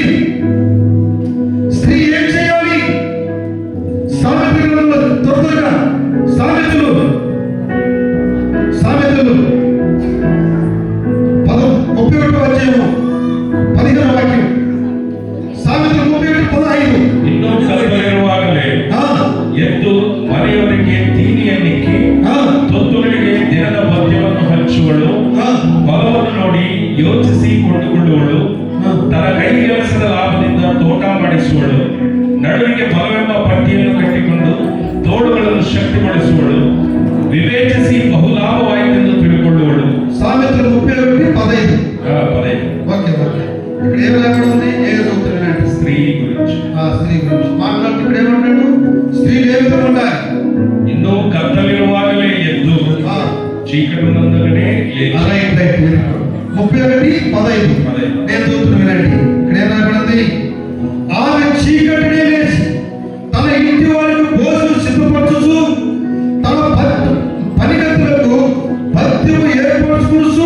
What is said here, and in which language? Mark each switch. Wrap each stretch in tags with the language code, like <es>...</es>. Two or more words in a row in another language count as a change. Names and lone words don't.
<te>స్త్రీ ఏం చేయాలి? సామెతలలో త్వరగా సామెతలు 31వ అధ్యాయము 15వ వాక్యం. సామెతలు 31:15.</te> <kn>ಇನ್ನೂ ಕರ್ತನಿರುವಾಗಲೇ ಎದ್ದು ಮನೆಯವರಿಗೆ ತೀನಿಯನ್ನಿಕ್ಕಿ ತೊತ್ತುಗಳಿಗೆ ದಿನದ ಮದ್ಯವನ್ನು ಹಂಚುವಳು, ಫಲವನ್ನು ನೋಡಿ ಯೋಚಿಸಿ ಕೊಂಡುಕೊಳ್ಳುವಳು, ತನ್ನ ಕೈಗೆಲಸದ ಲಾಭದಿಂದ ತೋಟ ಮಾಡಿಸುವಳು, ನಡುವಿಗೆ ಫಲವೆಂಬ ಪಟ್ಟಿಯನ್ನು ಕಟ್ಟಿಕೊಂಡು ತೋಡುಗಳನ್ನು ಶಕ್ತಿಗೊಳಿಸುವಳು, ವಿವೇಚಿಸಿ ಬಹುಲಾಭವಾಯಿತೆಂದು ತಿಳ್ಕೊಳ್ಳುವಳು.</kn> <te>సామెతలు 31:15. ఓకే. ఇక్కడ ఏం లేకుండా ఉంది? ఏదో చదువుతున్నాడు. స్త్రీ గురించి స్త్రీ గురించి మాట్లాడుతూ ఇక్కడ ఏమంటాడు? స్త్రీలు ఏ విధంగా ఉండాలి?</te> <kn>ಇನ್ನೂ ಕತ್ತಲಿರುವಾಗಲೇ ಎದ್ದು</kn> <te>చీకటి ఉన్నందుకనే లేచి. 31:15 నేను చదువుతున్నా వినండి. ఇక్కడ ఏం రాబడింది? ఆమె చీకటినే లేచి తన ఇంటి వారికి భోజనం సిద్ధపరచు, తన పనిగతులకు భక్తిని ఏర్పరచుకును.</te>